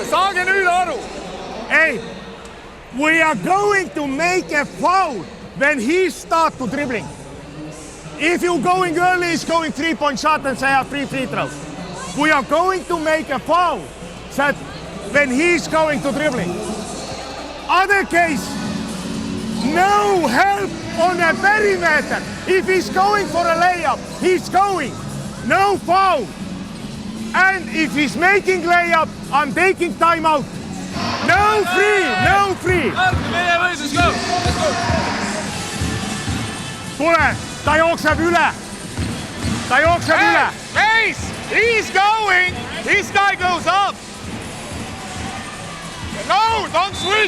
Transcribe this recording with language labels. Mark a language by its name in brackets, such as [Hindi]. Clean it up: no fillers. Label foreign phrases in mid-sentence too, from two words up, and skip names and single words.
[Estonian] Saage nüüd aru. [English] Hey, we are going to make a foul when he starts to dribbling. If you're going early, he's going 3-point shot and say I have 3 free throws. We are going to make a foul that when he's going to dribbling. Other case, no help on a perimeter. If he's going for a layup, he's going. No foul. And if he's making layup, I'm taking time out. No free, no free. [Estonian] Tule, ta jookseb üle. Ta jookseb üle. [English] Mace, he's going. This guy goes up. No, don't switch.